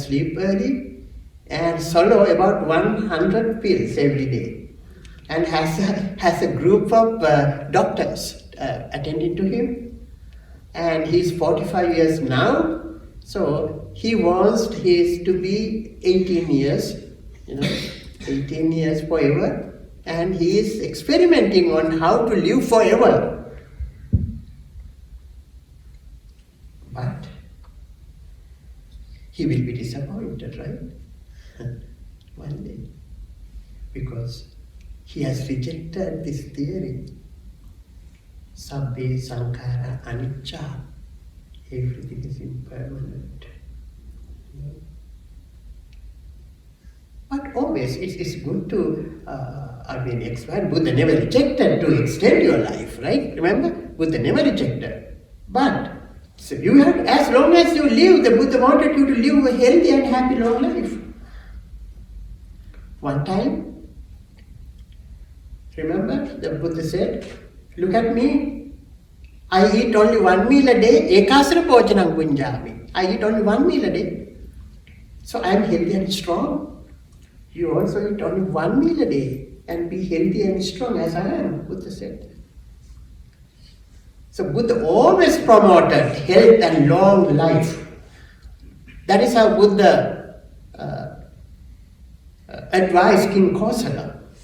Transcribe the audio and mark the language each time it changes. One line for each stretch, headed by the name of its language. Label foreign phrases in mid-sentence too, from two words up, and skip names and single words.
English: sleep early and swallow about 100 pills every day and has a group of doctors attending to him, and he's 45 years now, so he wants his to be 18 years, 18 years forever, and he is experimenting on how to live forever. But he will be disappointed, right? One day. Because he has rejected this theory.
Pali: Sabbe sankhara anicca.
English: Everything is impermanent. But always it's good to, expand. Buddha never rejected to extend your life, right? Remember? Buddha never rejected. But so you have, as long as you live, the Buddha wanted you to live a healthy and happy long life. One time, remember, the Buddha said, look at me, I eat only 1 meal a day,
Pali: ekasara bhojanam punjami.
English: I eat only 1 meal a day. So I am healthy and strong. You also eat only 1 meal a day and be healthy and strong as I am, Buddha said. So Buddha always promoted health and long life. That is how Buddha advised King Kosala.